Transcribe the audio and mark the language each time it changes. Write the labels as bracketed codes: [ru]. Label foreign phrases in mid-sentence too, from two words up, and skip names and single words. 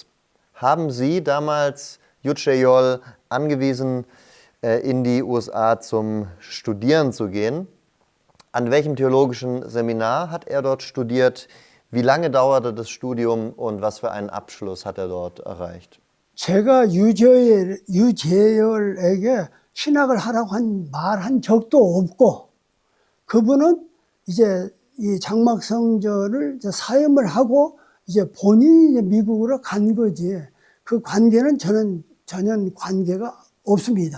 [de] Haben Sie damals Yu Chae-yol angewiesen, in die USA zum Studieren zu gehen? An welchem theologischen Seminar hat er dort studiert? Wie lange dauerte das Studium und was für einen Abschluss hat er dort erreicht? [ko] 제가 유재열에게 신학을 하라고 말한 적도 없고 그분은 이제 이 장막성전을 사임을 하고 이제 본인이 이제 미국으로 간 거지. 그 관계는 저는 전혀 관계가 없습니다.